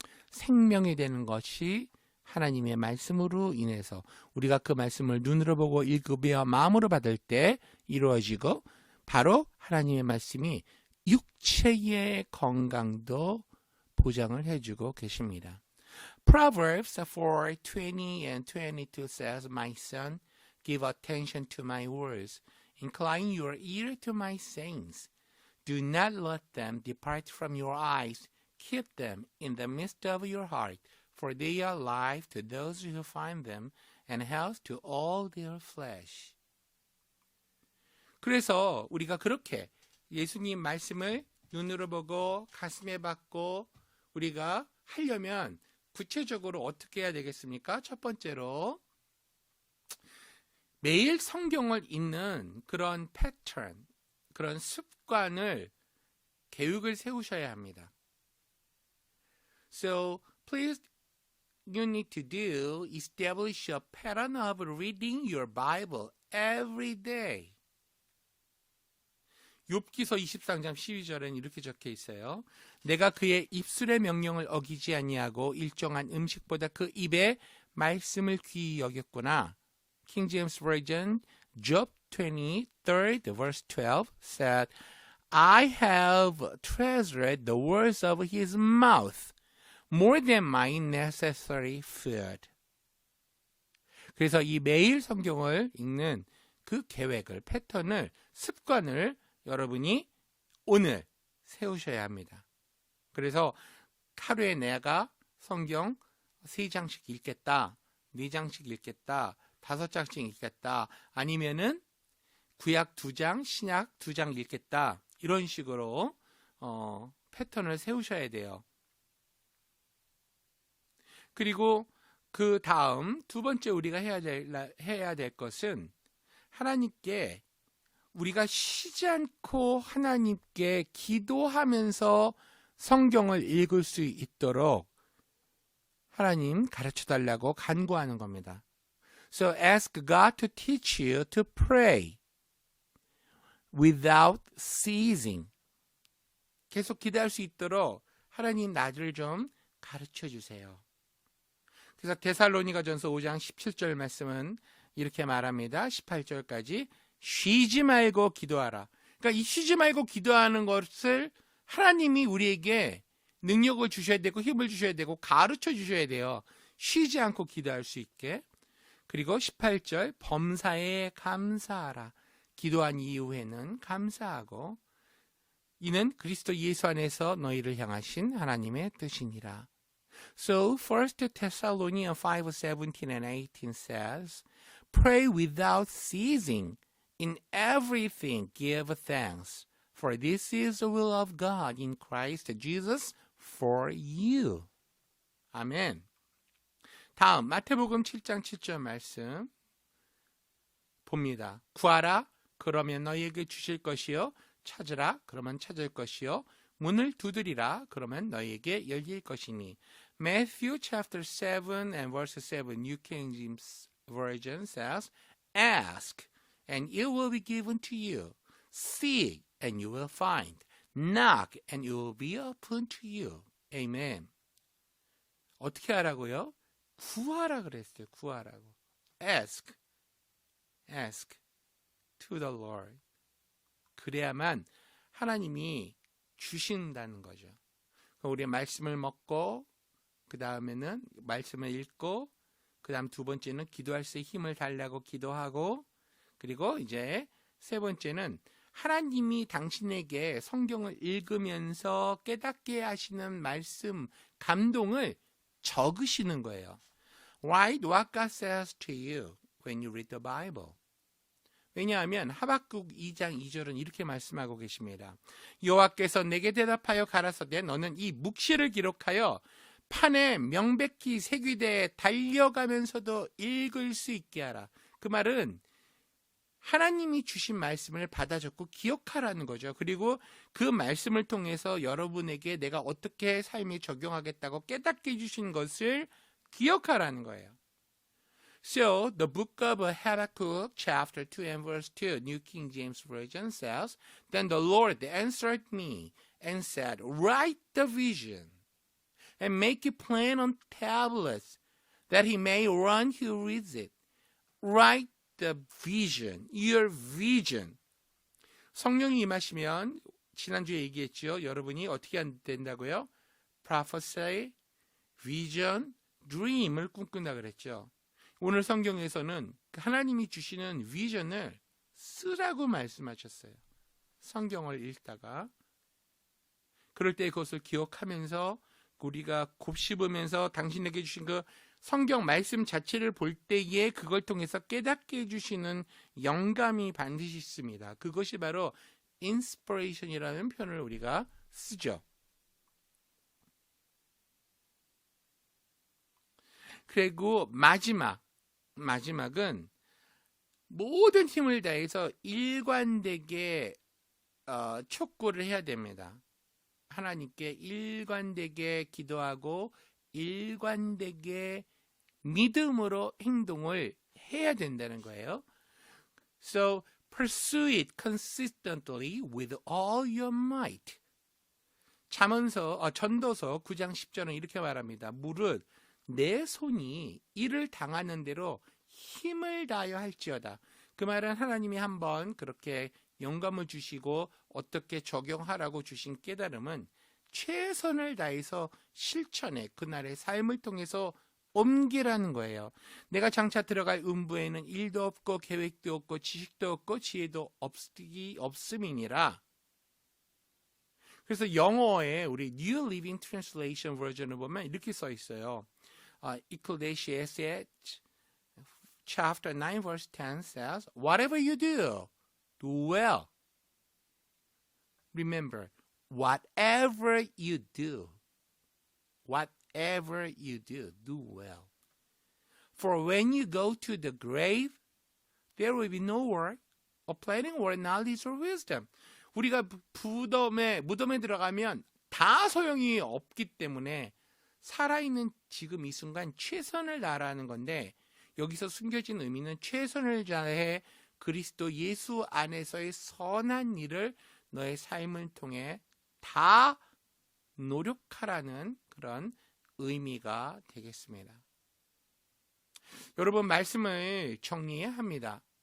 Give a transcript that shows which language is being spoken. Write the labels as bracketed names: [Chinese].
[Korean] 생명이 되는 것이 하나님의 말씀으로 인해서 우리가 그 말씀을 눈으로 보고 읽으며 마음으로 받을 때 이루어지고, 바로 하나님의 말씀이 육체의 건강도 보장을 해주고 계십니다. [English] Proverbs 4:20 and 22 says, My son, give attention to my words. Incline your ear to my sayings. Do not let them depart from your eyes. Keep them in the midst of your heart, for they are life to those who find them, and health to all their flesh. [Korean] 그래서 우리가 그렇게 예수님 말씀을 눈으로 보고 가슴에 받고 우리가 하려면 구체적으로 어떻게 해야 되겠습니까? 첫 번째로 매일 성경을 읽는 그런 패턴, 그런 습관을, 계획을 세우셔야 합니다. [English] So please, you need to do establish a pattern of reading your Bible every day. [Korean] 욥기서 23장 12절엔 이렇게 적혀 있어요. 내가 그의 입술의 명령을 어기지 아니하고 일정한 음식보다 그 입의 말씀을 귀히 여겼구나. [English] King James Version, Job 23, verse 12 said, I have treasured the words of his mouth more than my necessary food. [Korean] 그래서 이 매일 성경을 읽는 그 계획을, 패턴을, 습관을 여러분이 오늘 세우셔야 합니다. 그래서 하루에 내가 성경 3장씩 읽겠다, 4장씩 읽겠다, 5장씩 읽겠다, 아니면은 구약 2장, 신약 2장 읽겠다, 이런 식으로 패턴을 세우셔야 돼요. 그리고 그 다음 두 번째 우리가 해야 될 것은 하나님께 우리가 쉬지 않고 하나님께 기도하면서 성경을 읽을 수 있도록 하나님 가르쳐달라고 간구하는 겁니다. So ask God to teach you to pray without ceasing. 계속 기도할 수 있도록 하나님 나를 좀 가르쳐 주세요. 그래서 데살로니가전서 5장 17절 말씀은 이렇게 말합니다. 18절까지 쉬지 말고 기도하라. 그러니까 그러니까 이 쉬지 말고 기도하는 것을 하나님이 우리에게 능력을 주셔야 되고 힘을 주셔야 되고 가르쳐 주셔야 돼요. 쉬지 않고 기도할 수 있게. 그리고 18절 범사에 감사하라. 기도한 이후에는 감사하고 이는 그리스도 예수 안에서 너희를 향하신 하나님의 뜻이니라. [English] So 1 Thessalonians 5:17 and 18 says, Pray without ceasing. In everything give thanks. For this is the will of God in Christ Jesus for you. [Korean] 아멘. 다음 마태복음 7장 7절 말씀 봅니다. 구하라 그러면 너희에게 주실 것이요 찾으라 그러면 찾을 것이요 문을 두드리라 그러면 너희에게 열릴 것이니. [English] Matthew chapter 7 and verse 7 New King James Version says, Ask and it will be given to you. Seek and you will find. Knock and it will be opened to you. [Korean] Amen. 어떻게 하라고요? 구하라 그랬어요. 구하라고. [English] Ask. Ask to the Lord. [Korean] 그래야만 하나님이 주신다는 거죠. 우리 말씀을 먹고 그 다음에는 말씀을 읽고 그 다음 두 번째는 기도할 수 있는 힘을 달라고 기도하고 그리고 이제 세 번째는 하나님이 당신에게 성경을 읽으면서 깨닫게 하시는 말씀, 감동을 적으시는 거예요. [English] Write what God says to you when you read the Bible. [Korean] 왜냐하면 하박국 2장 2절은 이렇게 말씀하고 계십니다. 여호와께서 내게 대답하여 가라사대 너는 이 묵시를 기록하여 판에 명백히 새기되 달려가면서도 읽을 수 있게 하라. 그 말은 하나님이 주신 말씀을 받아 적고 기억하라는 거죠. 그리고 그 말씀을 통해서 여러분에게 내가 어떻게 삶에 적용하겠다고 깨닫게 해주신 것을 기억하라는 거예요. [English] So, the book of Habakkuk, chapter 2 and verse 2, New King James Version says, Then the Lord answered me and said, Write the vision and make it plain on tablets, that he may run who reads it. Write the vision, your vision. [Korean] 성령이 임하시면 지난주에 얘기했죠. 여러분이 어떻게 된다고요? [English] Prophesy, vision, dream [Korean] 을 꿈꾼다 그랬죠. 오늘 성경에서는 하나님이 주시는 비전을 쓰라고 말씀하셨어요. 성경을 읽다가 그럴 때 그것을 기억하면서 우리가 곱씹으면서 당신에게 주신 그 성경 말씀 자체를 볼 때에 그걸 통해서 깨닫게 해주시는 영감이 반드시 있습니다. 그것이 바로 inspiration이라는 표현을 우리가 쓰죠. 그리고 마지막은 모든 힘을 다해서 일관되게 촉구를 해야 됩니다. 하나님께 일관되게 기도하고 일관되게 믿음으로 행동을 해야 된다는 거예요. [English] So pursue it consistently with all your might. [Korean] 전도서 9장 10절은 이렇게 말합니다. 무릇 내 손이 이를 당하는 대로 힘을 다하여 할지어다. 그 말은 하나님이 한번 그렇게 영감을 주시고 어떻게 적용하라고 주신 깨달음은 최선을 다해서 실천해 그날의 삶을 통해서 옮기라는 거예요. 내가 장차 들어갈 음부에는 일도 없고 계획도 없고 지식도 없고 지혜도 없음이니라. 그래서 영어에 우리 New Living Translation 버전을 보면 이렇게 써 있어요. [English] Ecclesiastes chapter 9 verse 10 says, Whatever you do, do well. Remember, whatever you do, do well. For when you go to the grave, there will be no work of planning or knowledge or wisdom. [Korean] 우리가 무덤에 들어가면 다 소용이 없기 때문에 살아있는 지금 이 순간 최선을 다하라는 건데 여기서 숨겨진 의미는 최선을 다해 그리스도 예수 안에서의 선한 일을 너의 삶을 통해 다 노력하라는 그런 의미가 되겠습니다. 여러분 말씀을 정리해야 합니다.